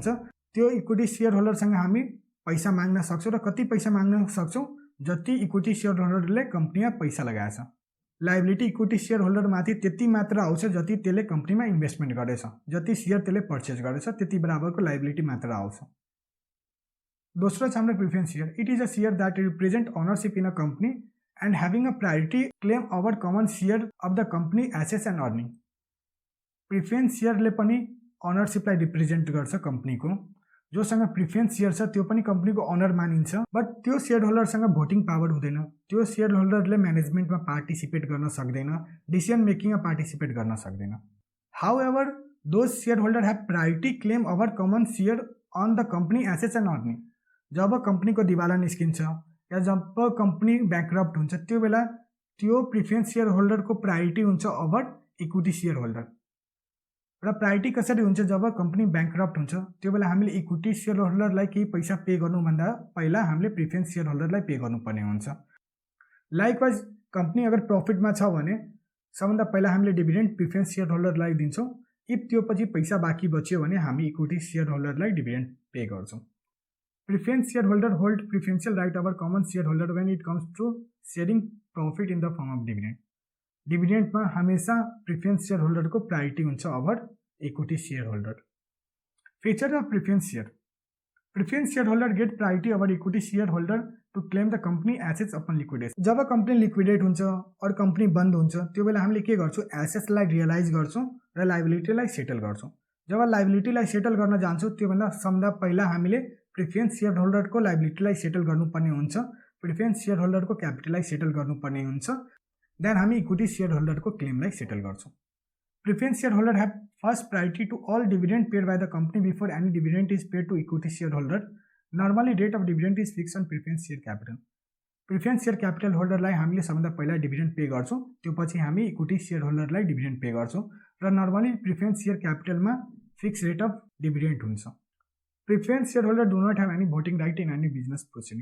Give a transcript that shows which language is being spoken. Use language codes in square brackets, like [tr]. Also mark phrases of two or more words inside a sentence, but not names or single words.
[ne] त्यो [en] equity share holderसँग [ne] हामी पैसा माग्न सक्छौँ र कति पैसा माग्न सक्छौँ? जति [en] equity share holderले [ne] कम्पनीमा पैसा लगाएछ। [en] liability equity share holderमाथि [ne] त्यति मात्र आउँछ जति त्यसले कम्पनीमा इन्भेस्टमेन्ट गरेछ, जति सेयर त्यसले पर्चेज गरेछ त्यति बराबरको लाइबिलिटी मात्र आउँछ। दोस्रो छ हाम्रो [en] preference share. It is a share that represent ownership in a company and having a priority claim over common share of the company assets and earning. preference shareले [ne] पनि ओनरशिपलाई रिप्रेजेंट गर्छ कंपनीको। जोसँग [en] preference share [ne] छ त्यो पनि [en] companyको owner [ne] मानिन्छ, बट त्यो [en] share holderसँग voting power [ne] हुँदैन। त्यो [en] share holderले [ne] म्यानेजमेन्टमा पार्टिसिपेट गर्न सक्दैन, [en] decision makingमा [ne] पार्टिसिपेट गर्न सक्दैन। [en] However those share holder have priority claim over common share on the company assets and earning. [ne] जब कंपनीको दिवाला निस्किन्छ या जब [en] company bankrupt [ne] हुन्छ त्यो बेला त्यो [en] preference share holderको [ne] प्रायोरिटी हुन्छ [en] over equity share holder. [ne] र प्रायोरिटी कसरी हुन्छ जब [en] company bankrupt [ne] हुन्छ त्यो बेला हामीले [en] equity share holderलाई [ne] केही पैसा पे गर्नुभन्दा पहिला हामीले [en] preference share holderलाई [ne] पे गर्नुपर्ने हुन्छ। [en] likewise company [ne] अगर प्रॉफिटमा छ भने सबभन्दा पहिला हामीले [en] dividend preference share holderलाई [ne] दिन्छौँ। इफ त्यो पछि पैसा बाँकी बच्यो भने हामी [en] equity share holderलाई dividend pay [ne] गर्छौँ। [en] Preference share holder hold preferential right over common share holder when it comes to sharing profit in the form of dividend. [ne] डिभिडेन्डमा हमेशा [en] preference share holderको [ne] प्रायोरिटी हुन्छ [en] over equity share holder. Feature of preference share. Preference share holder get priority over equity share holder to claim the company assets upon liquidation. [ne] जब [en] company liquidate [ne] हुन्छ और कंपनी बन्द हुन्छ त्यो बेला हामीले के गर्छौँ, एसेट्सलाई रियलाइज गर्छौँ र लायबिलिटीलाई सेटल गर्छौँ। जब लायबिलिटीलाई सेटल गर्न जान्छौँ त्योभन्दा सबभन्दा पहिला हामीले [en] preference share holderको [ne] लायबिलिटीलाई सेटल गर्नुपर्ने हुन्छ, [en] preference share holderको [ne] क्यापिटललाई सेटल गर्नुपर्ने हुन्छ, देन हामी [en] equity share holderको [ne] क्लेमलाई सेटल गर्छौँ। [en] Preference share holder have first priority to all dividend paid by the company before any dividend is paid to equity share holder. Normally rate of dividend is fix on preference share capital. preference share capital holderलाई [ne] हामीले सबभन्दा पहिला [en] dividend pay [ne] गर्छौँ, त्यो पछि हामी [en] equity share holderलाई dividend pay [ne] गर्छौँ र नर्मली [en] preference share capitalमा fix rate of dividend [ne] हुन्छ। [en] Preference share holder do not have any voting right in any business proceeding.